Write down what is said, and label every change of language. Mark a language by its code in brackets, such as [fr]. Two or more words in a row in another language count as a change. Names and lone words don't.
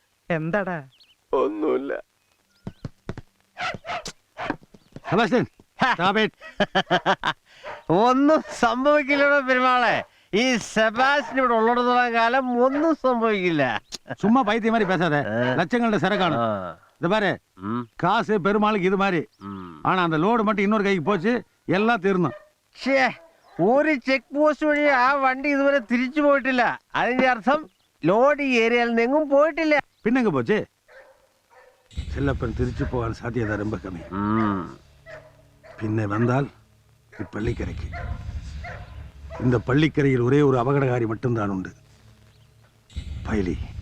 [ml] എന്താടാ? ഒന്നുമില്ല. സെബാസ്റ്റ്യൻ, [en] stop it. [ml] ഒന്നും സംഭവിക്കില്ലടോ പെരുമാളെ. ഈ സെബാസ്റ്റ്യൻ ഇവിടെ ഉള്ളിടത്തോളം കാലം ഒന്നും സംഭവിക്കില്ല. [ta] சும்மா பைத்திய மாதிரி பேசாத. லட்சங்களோட சரக்கான இது பாரு, காசு பெருமாளுக்கு இது மாதிரி. ஆனா அந்த லோடு மட்டும் இன்னொரு கைக்கு போச்சு, எல்லாம் തീർന്നു. [ml] ഒരു ചെക്ക് പോസ്റ്റ് വഴി ആ വണ്ടി ഇതുവരെ തിരിച്ചു പോയിട്ടില്ല. അതിന്റെ അർത്ഥം ലോഡ് ഈ ഏരിയയിൽ നിന്നും പോയിട്ടില്ല. പിന്നെങ്ക പോച്ച് செல்லப்பன் തിരിച്ചു പോകാൻ സാധ്യത ரொம்ப കമ്മി. പിന്നെ വന്നാൽ ഈ പള്ളിക്കരയ്ക്ക്. [ta] இந்த பள்ளிக்கரையில் ஒரே ஒரு அபகடகாரி மட்டும்தான் உண்டு, பைலி.